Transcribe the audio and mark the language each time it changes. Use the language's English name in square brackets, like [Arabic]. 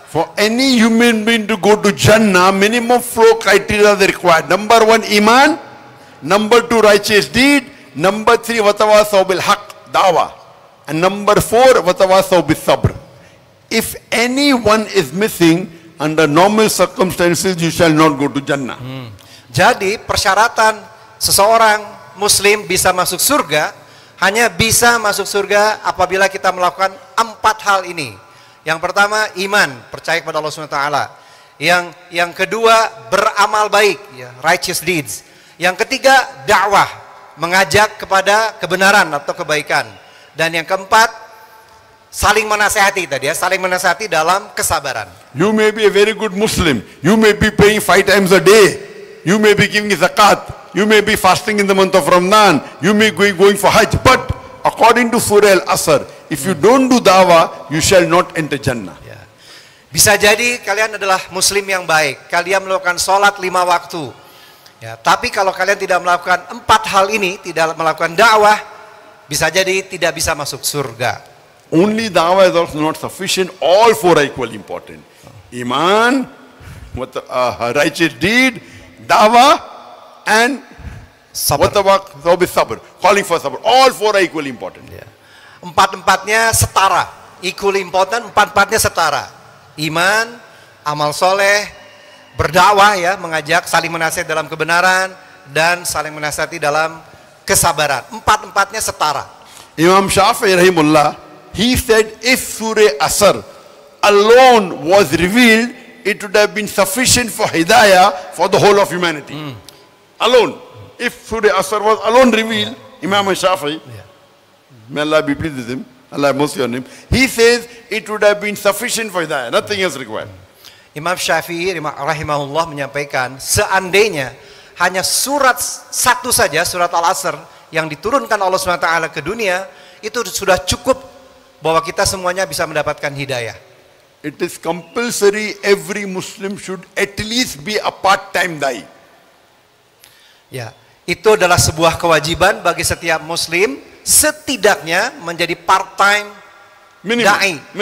[English] For any human being to go to Jannah, minimum 4 criteria are required. Number 1, iman. Number 2, righteous deed. Number 3, watawasaw bil haqq, dawah. And number 4, watawasaw bis sabr. If anyone is missing, under normal circumstances, you shall not go to Jannah. [Indonesian] Jadi persyaratan seseorang muslim bisa masuk surga hanya bisa masuk surga apabila kita melakukan 4 hal ini. Yang pertama iman, percaya kepada Allah SWT. Yang kedua beramal baik, ya, righteous deeds. Yang ketiga dakwah, mengajak kepada kebenaran atau kebaikan. Dan yang keempat saling menasehati tadi ya, saling menasehati dalam kesabaran. [English] You may be a very good Muslim. You may be praying 5 times a day. You may be giving zakat. You may be fasting in the month of Ramadan. You may be going for Hajj. But according to Surah Al-Asr, if you don't do dawah, you shall not enter Jannah. [Indonesian] Ya. Bisa jadi kalian adalah muslim yang baik. Kalian melakukan sholat 5 waktu. Ya, tapi kalau kalian tidak melakukan 4 hal ini, tidak melakukan dakwah, bisa jadi tidak bisa masuk surga. [English] Only dawah is also not sufficient. All 4 are equally important. Iman, righteous deed, dawah, and sabr. Calling for sabr. All 4 are equally important. [Indonesian] Ya. 4-4-nya setara, equally important. 4-4-nya setara. Iman, amal soleh, berdakwah ya, mengajak, saling menasihat dalam kebenaran dan saling menasihati dalam kesabaran. Empat-empatnya setara. [English] Imam Shafi'i rahimullah, he said if Surah Asr alone was revealed, it would have been sufficient for hidayah for the whole of humanity. Alone. If Surah Asr was alone revealed, Imam Shafi'i, may Allah be pleased with him, Allah have mercy on him, he says it would have been sufficient for hidayah, nothing else required. [Indonesian] Imam Syafi'i rahimahullah menyampaikan, seandainya hanya surat satu saja, surat Al-Asr, yang diturunkan Allah SWT ke dunia, itu sudah cukup bahwa kita semuanya bisa mendapatkan hidayah. [English] It is compulsory every Muslim should at least be a part-time da'i. [Indonesian] Ya, itu adalah sebuah kewajiban bagi setiap Muslim, setidaknya menjadi part-time da'i.